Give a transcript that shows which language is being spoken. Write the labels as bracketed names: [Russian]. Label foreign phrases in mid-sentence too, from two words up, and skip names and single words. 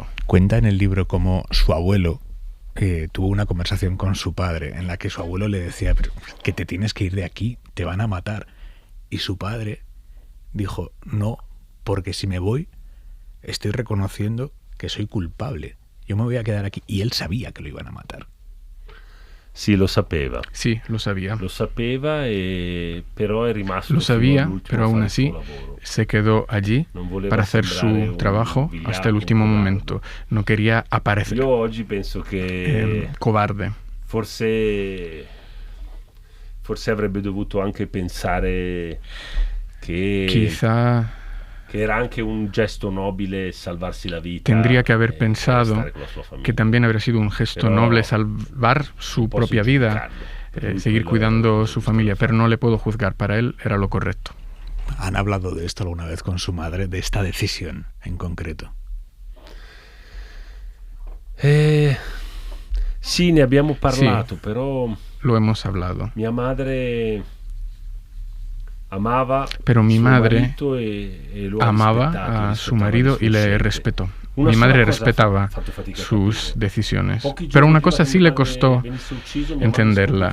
[Spanish] Cuenta en el libro cómo su abuelo tuvo una conversación con su padre en la que su abuelo le decía que te tienes que ir de aquí, te van a matar. Y su padre dijo, no, porque si me voy estoy reconociendo que soy culpable. Yo me voy a quedar aquí. Y él sabía que lo iban a matar. [Italian] Sì, lo sapeva. [Spanish] Sí, lo sabía. [Italian] Lo sapeva, però è rimasto. [Spanish] Lo sabía, pero aún así se quedó allí para hacer su trabajo hasta el último momento. No quería aparecer. [Italian] Io oggi penso che [Spanish] cobarde. [Italian] Forse avrebbe dovuto anche pensare che [Spanish] quizá [Italian] que era anche un gesto nobile salvarsi la vita. [Spanish] Tendría que haber pensado que también habría sido un gesto noble salvar su propia vida, seguir cuidando su familia, pero no le puedo juzgar. Para él era lo correcto. ¿Han hablado de esto alguna vez con su madre, de esta decisión en concreto? [Italian] Sì, ne abbiamo parlato, sí, però [Spanish] lo hemos hablado. [Italian] Mia madre amaba, [Spanish] pero mi madre amaba a su marido y le respetó. Mi madre respetaba sus decisiones. Pero una cosa sí le costó entenderla.